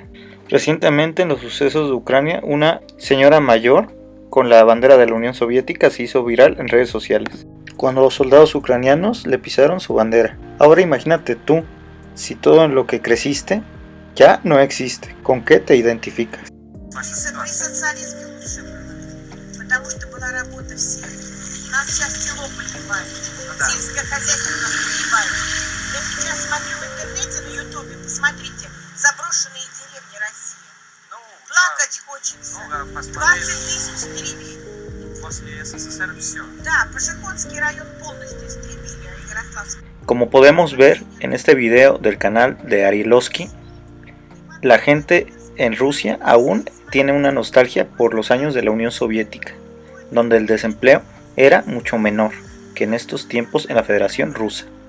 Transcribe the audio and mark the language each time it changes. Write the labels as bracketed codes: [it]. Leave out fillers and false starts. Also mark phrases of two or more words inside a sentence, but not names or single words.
[es] Recientemente, en los sucesos de Ucrania, una señora mayor con la bandera de la Unión Soviética se hizo viral en redes sociales, cuando los soldados ucranianos le pisaron su bandera. Ahora imagínate tú, si todo en lo que creciste ya no existe, ¿con qué te identificas? [ru] Заброшенные деревни России. Плакать хочется. 20 000 деревень. После СССР все. Да, Пашихонский район полностью истребили, а Ярославский. [es] Como podemos ver en este video del canal de Arilovsky, la gente en Rusia aún tiene una nostalgia por los años de la Unión Soviética, donde el desempleo era mucho menor que en estos tiempos en la Federación Rusa.